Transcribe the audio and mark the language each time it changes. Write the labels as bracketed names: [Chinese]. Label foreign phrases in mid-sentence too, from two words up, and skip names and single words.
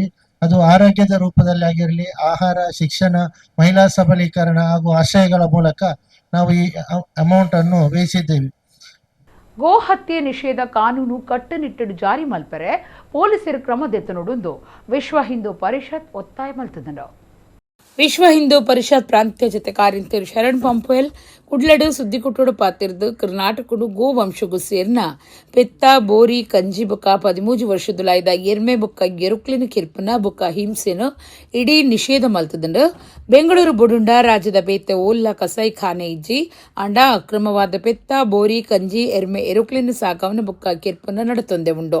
[Kannada] ಅದು ಆರೋಗ್ಯದ ರೂಪದಲ್ಲಿ ಆಗಿರಲಿ, ಆಹಾರ, ಶಿಕ್ಷಣ, ಮಹಿಳಾ ಸಬಲೀಕರಣ ಹಾಗೂ ಆಶ್ರಯಗಳ ಮೂಲಕ ನಾವು ಈ ಅಮೌಂಟ್ ಅನ್ನು ವ್ಯಯಿಸಿದ್ದೇವೆ. [Tulu] ಗೋ ಹತ್ಯೆ ನಿಷೇಧ ಕಾನೂನು ಕಟ್ಟುನಿಟ್ಟು ಜಾರಿ ಮಲ್ಪರೆ ಪೊಲೀಸರು ಕ್ರಮದೆತ್ತನುಡುಂದು ವಿಶ್ವ ಹಿಂದೂ ಪರಿಷತ್ ಒತ್ತಾಯ ಮಲ್ತದನು. ವಿಶ್ವ ಹಿಂದೂ ಪರಿಷತ್ ಪ್ರಾಂತ್ಯ ಜತೆ ಕಾರ್ಯಂತರು ಶರಣ್ ಪಂಪುವೆಲ್ ಕುಡ್ಲಡು ಸುದ್ದಿಕುಟ್ಟೋಡು ಪಾತಿರ್ದು ಕರ್ನಾಟಕಡು ಗೋ ವಂಶಗೂ ಸೇರ್ನ ಪೆತ್ತ ಬೋರಿ ಕಂಜಿ ಬುಕ್ಕ 13 ವರ್ಷದುಲಾಯ್ದ ಎರ್ಮೆ ಬುಕ್ಕ ಎರುಕ್ಲಿನ ಕಿರ್ಪನ ಬುಕ್ಕ ಹಿಂಸೆನು ಇಡೀ ನಿಷೇಧ ಮಲ್ತದಂಡು ಬೆಂಗಳೂರು ಬುಡುಂಡ ರಾಜ್ಯದ ಬೇತೆ ಓಲ್ಲ ಕಸಾಯಿಖಾನೆ ಇಜ್ಜಿ ಅಂಡ ಅಕ್ರಮವಾದ ಪೆತ್ತ ಬೋರಿ ಕಂಜಿ ಎರ್ಮೆ ಎರುಕ್ಲಿನ ಸಾಕವನ ಬುಕ್ಕ ಕಿರ್ಪನ ನಡತೊಂದೆ ಉಂಡು.